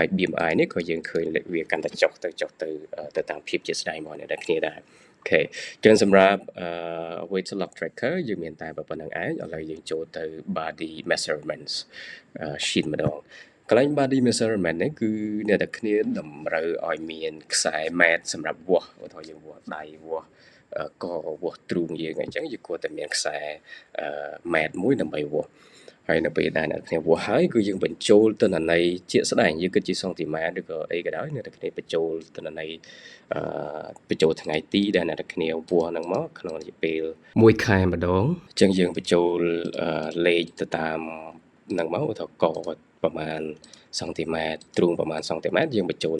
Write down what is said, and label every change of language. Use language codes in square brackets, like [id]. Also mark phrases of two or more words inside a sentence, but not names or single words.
[km] BMI នេះក៏យើងឃើញវាកាន់តែចុះទៅតាមភាពជាក់ស្ដែងរបស់អ្នកទាំងគ្នាដែរអូខេចឹងសម្រាប់ [en] weight loss tracker [km] យើងមានតែប៉ុណ្្នឹងឯងឥឡូវយើងចូលទៅ [en] body measurements sheet [km] ម្ដងកន្លែង [en] body measurement [km] នេះគឺអ្នកទាំងគ្នាតម្រូវឲ្យមានខ្សែម៉ែត្រសម្រាប់វាស់ឧទាហរណ៍យើងវាស់ដៃវាស់កវាស់ទ្រូងយើងអញ្ចឹងយើងគួរតែមានខ្សែម៉ែត្រមួយដើម្បីវាស់ហើយនៅពេលដែលអ្នកគ្នាវាស់ហើយគឺ យើងបញ្ចូលទិន្នន័យជាក់ស្ដែងយើងគិតជាសង់ទីម៉ែត្រឬក៏អីក៏ដោយអ្នកគ្នាបញ្ចូលទិន្នន័យបញ្ចូលថ្ងៃទីដែលអ្នកគ្នាវាស់ហ្នឹងមកក្នុងរយៈពេល1ខែម្ដងអញ្ចឹងយើងបញ្ចូលលេខទៅតាមហ្នឹងមកឧទាហរណ៍កប្រមាណសង់ទីម៉ែត្រទ្រូងប្រមាណសង់ទីម៉ែត្រយើងបញ្ចូល